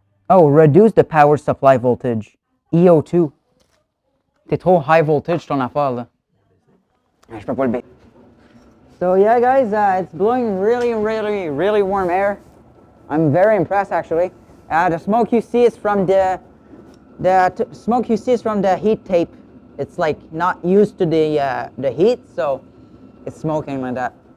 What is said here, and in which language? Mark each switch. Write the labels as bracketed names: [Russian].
[English] Oh, reduce the power supply voltage. EO2. [French] T'es trop [English] high voltage [French] ton affaire là. Je peux pas le baisser. [English] So yeah, guys, it's blowing really, really, really warm air. I'm very impressed, actually. The smoke you see is from the smoke you see is from the heat tape. It's like not used to the heat, so it's smoking like that.